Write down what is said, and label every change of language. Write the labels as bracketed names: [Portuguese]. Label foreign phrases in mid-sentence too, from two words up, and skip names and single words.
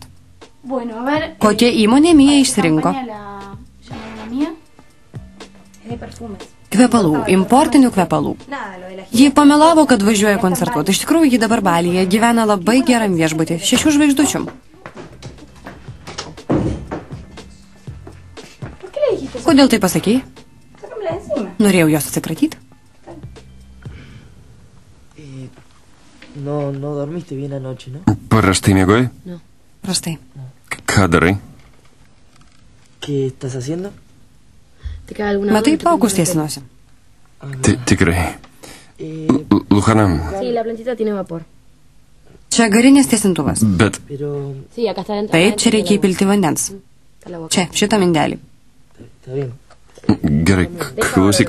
[Lithuanian] Kokia įmonė Mija išsirinko? Kvepalų, importinių kvepalų. Ji pamelavo, kad važiuoja koncertuoti. Iš tikrųjų, ji dabar Balyje gyvena labai geram viešbutį, 6 žvaigždučių. Kodėl tai pasakei? Norėjau jos atsikratyti. [Spanish] No dormiste bien anoche, ¿no? [Lithuanian] Prastai miegojai? Prastai. Ką darai? [Spanish] ¿Qué estás haciendo? [Lithuanian] Matai, plaukus tiesinuosi. Tikrai. Luhana. Čia garinės tiesintuvas. Bet... Taip, čia reikia įpilti vandens. Čia, šitą mindelį. Gerai, klausyk.